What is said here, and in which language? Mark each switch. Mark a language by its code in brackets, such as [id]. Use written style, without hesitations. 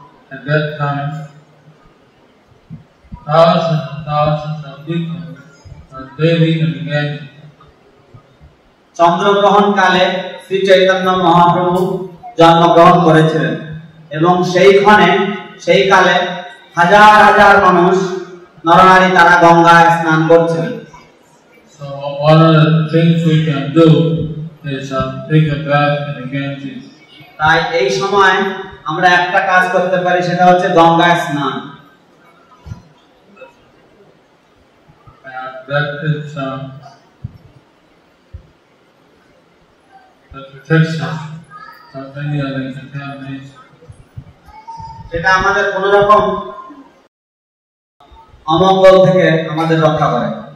[en] At that time, thousands and thousands of people were bathing in the Ganges. [bn] চন্দ্রগ্রহণ কালে শ্রী চৈতন্য মহাপ্রভু জন্মগ্রহণ করেছিলেন এবং সেই কালে হাজার হাজার মানুষ নরনারী তারা গঙ্গায় স্নান করছিলেন। [en] So one of the things we can do is take a bath in the Ganges. [bn] তাই এই সময় আমরা একটা কাজ করতে পারি, সেটা হচ্ছে গঙ্গায় স্নান। [en] That is that protects us from any other contamination. [bn] সেটা আমাদের কোন রকম অমঙ্গল থেকে আমাদের রক্ষা করে।